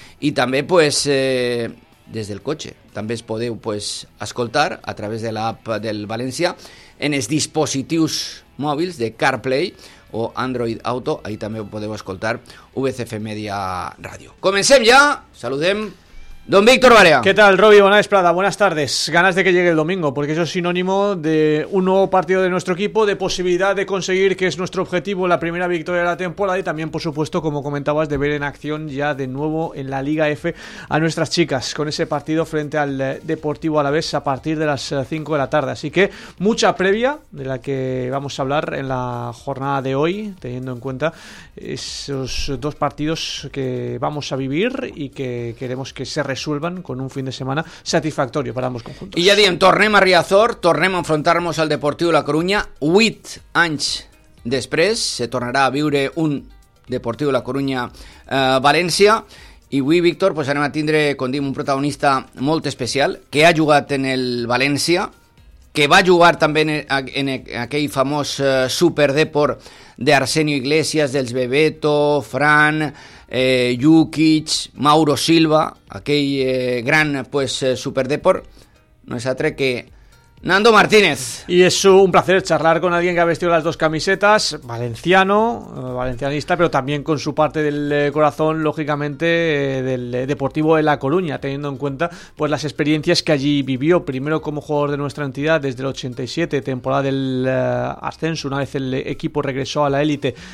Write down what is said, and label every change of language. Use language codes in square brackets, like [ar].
[ca] I també pues, des del cotxe, també es podeu pues, escoltar a través de l'app del València en els dispositius mòbils de CarPlay o Android Auto, ahí també podeu escoltar VCF Media Radio. Comencem ja, saludem don Víctor Barea. [es] ¿Qué tal, Robi? Buenas esperada, buenas tardes. Ganas de que llegue el domingo, porque eso es sinónimo de un nuevo partido de nuestro equipo, de posibilidad de conseguir, que es nuestro objetivo, la primera victoria de la temporada, y también, por supuesto, como comentabas, de ver en acción ya de nuevo en la Liga F a nuestras chicas, con ese partido frente al Deportivo Alavés a partir de las 5 de la tarde. Así que mucha previa de la que vamos a hablar en la jornada de hoy, teniendo en cuenta esos dos partidos que vamos a vivir y que queremos que se resuelvan con un fin de semana satisfactorio para ambos conjuntos. [ca] I ja diem, tornem a Riazor, tornem a enfrontar-nos al Deportiu de la Corunya. 8 anys després se tornarà a viure un Deportiu de la Corunya València. I avui, Víctor, pues anem a tindre, com dic, un protagonista molt especial que ha jugat en el València, que va jugar també en aquell famós Superdepor d'Arsenio Iglesias, dels Bebeto, Fran, Jukic, Mauro Silva, aquell gran pues, Superdepor, no és altre que Nando Martínez. [es] Y es un placer charlar con alguien que ha vestido las dos camisetas, valenciano, valencianista, pero también con su parte del corazón, lógicamente, del Deportivo de La Coruña, teniendo en cuenta pues, las experiencias que allí vivió, primero como jugador de nuestra entidad desde el 87, temporada del ascenso, una vez el equipo regresó a la élite,